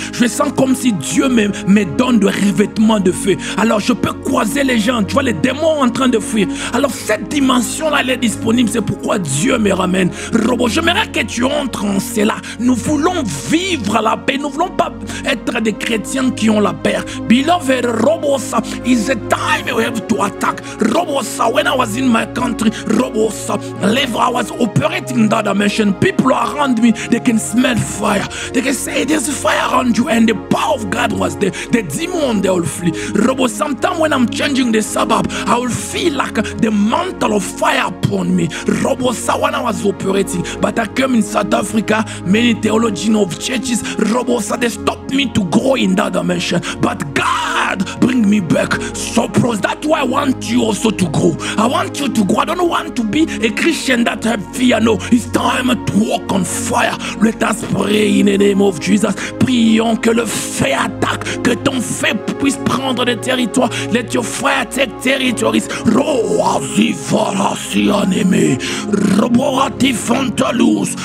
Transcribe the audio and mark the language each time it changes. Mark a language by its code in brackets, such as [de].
[fr] Je sens comme si Dieu me donne de revêtements de feu. Alors je peux croiser les gens, tu vois les démons en train de fuir. Alors cette dimension-là, elle est disponible, c'est pourquoi Dieu me ramène. Robo, j'aimerais que tu entres en cela. Nous voulons vivre la paix, nous ne voulons pas être des chrétiens qui ont la paix. [en] Beloved, Robosa, is a time we have to attack. Robosa, when I was in my country, Robosa, I was operating in that dimension. People around me, they can smell fire. They can say there's fire around you, and the power of God was there. The demon, they will flee. Robo, sometimes when I'm changing the suburb, I will feel like the mantle of fire upon me. Robosa, when I was operating, but I came in South Africa, many theologians of churches, Robosa, they stopped me to grow in that dimension. But God bring me back. So that's why I want you also to grow. I want you to grow. I don't want to be a Christian that have fear. No, it's time to walk on fire. Let us pray in the name of Jesus. [fr] Prions que le feu attaque, que ton feu puisse prendre des territoires. [en] Let your fire take territories. Roazi farasi anime, roborati fantalus.